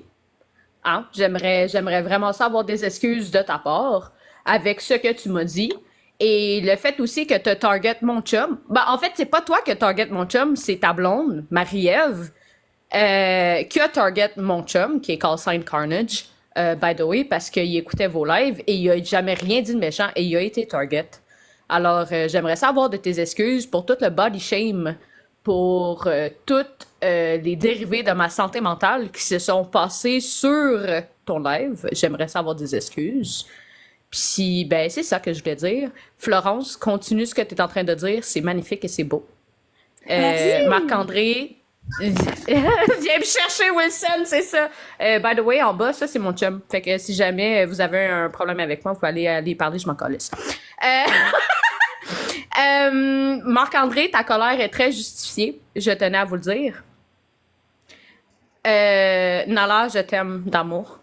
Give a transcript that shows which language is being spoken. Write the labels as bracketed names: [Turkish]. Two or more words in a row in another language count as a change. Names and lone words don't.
[French] Hein? J'aimerais vraiment ça avoir des excuses de ta part avec ce que tu m'as dit. Et le fait aussi que tu target mon chum. Ben, en fait, c'est pas toi que target mon chum, c'est ta blonde, Marie-Ève, qui a target mon chum, qui est [English] call sign [French] Carnage, [English] by the way, [French] parce qu'il écoutait vos lives et il a jamais rien dit de méchant et il a été target. Alors, j'aimerais savoir de tes excuses pour tout le [English] body shame, [French] pour toutes les dérivés de ma santé mentale qui se sont passés sur ton live. J'aimerais savoir des excuses. Puis, ben, c'est ça que je voulais dire. Florence, continue ce que tu es en train de dire. C'est magnifique et c'est beau. Merci. Marc-André, Viens me chercher, Wilson, c'est ça. [English] By the way, [French] en bas, ça, c'est mon chum. Fait que si jamais vous avez un problème avec moi, vous pouvez aller parler, je m'en calisse. Marc-André, ta colère est très justifiée. Je tenais à vous le dire. Nala, je t'aime d'amour.